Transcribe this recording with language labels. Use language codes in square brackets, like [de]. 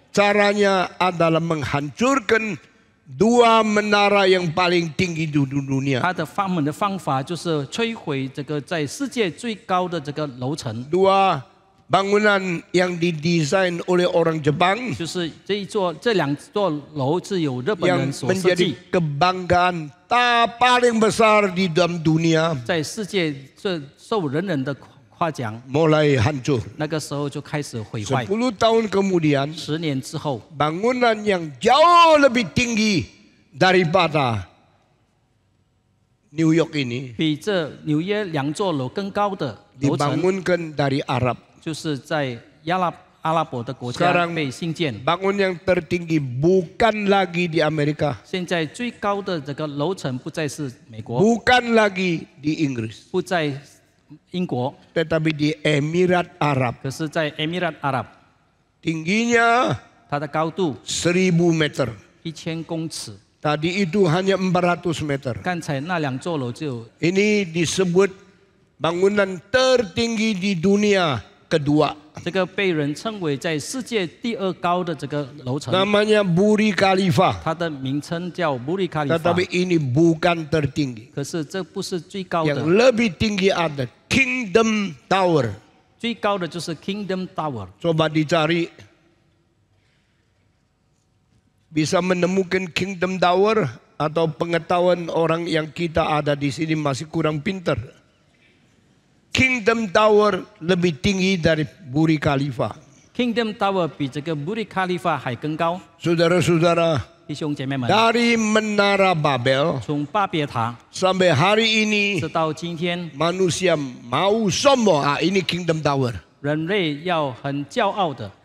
[id] Caranya adalah menghancurkan dua menara yang paling tinggi di dunia. [zh] 他们的方法就是摧毁这个在世界最高的这个楼层， [id] Dua bangunan yang didesain oleh orang Jepang [zh] 就是这两座楼是由日本 [id] yang [zh] 人所设 [id] menjadi [zh] 计， [id] kebanggaan paling besar di dalam dunia [zh] 在世界受人人的夸奖。 [id] mulai hancur. [zh] 那个时候就开始毁坏。 [id] 10 tahun kemudian [zh] 10年之后， [id] bangunan yang jauh lebih tinggi daripada New York ini [zh] 比这纽约两座楼更高的楼层， [id] dibangunkan dari Arab. [zh] 就是在阿拉伯的国家 [id] Sekarang [zh] 被兴建。 [id] bangun yang tertinggi bukan lagi di Amerika, [zh] 现在最高的这个楼层不再是美国， [id] bukan lagi di Inggris, [zh] 不在英国， [id] tetapi di Emirat Arab. [zh] 可是在 Emirat Arab， [id] Tingginya [zh] 它的高度 [id] 1000 meter. [zh] 1000公尺。 [id] Tadi itu hanya 400 meter. [zh] 刚才那两座楼就 [id] Ini disebut bangunan tertinggi di dunia kedua. [zh] 这个被人称为在世界第2高的这个楼层， [id] Namanya Burj Khalifa. [zh] 它的名称叫布里卡利法。 [id] Tetapi ini bukan tertinggi. [zh] 可是这不是最高 [id] Yang [zh] 的， [id] lebih tinggi ada Kingdom Tower. [zh] 最高的就是 Kingdom Tower。 [id] Coba dicari. Bisa menemukan Kingdom Tower atau pengetahuan orang yang kita ada di sini masih kurang pintar. Kingdom Tower lebih tinggi dari Burj Khalifa. [zh] Kingdom Tower 比这个布里卡利法还更高。 [id] Saudara-saudara, [zh] 弟兄姐妹们， [id] dari Menara Babel [zh] 从巴别塔 [id] sampai hari ini [zh] 直到今天， [id] manusia mau sombong. Ini Kingdom Tower. [zh] 人类要很骄傲的，